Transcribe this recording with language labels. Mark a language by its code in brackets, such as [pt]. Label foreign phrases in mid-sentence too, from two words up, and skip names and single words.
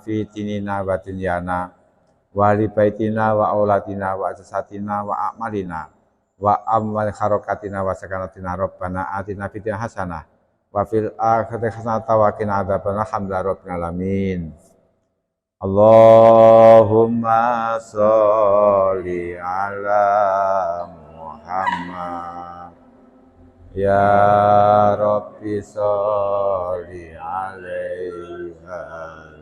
[ar] في ديننا ودنيانا ولبيتنا وأولادنا وأسرتنا وأعمالنا وأموالنا وحركاتنا وسكناتنا ربنا آتنا في الدنيا حسنة وفي الآخرة حسنة وقنا عذاب النار الحمد لله رب العالمين. اللهم صل على محمد. يا رب صل عليها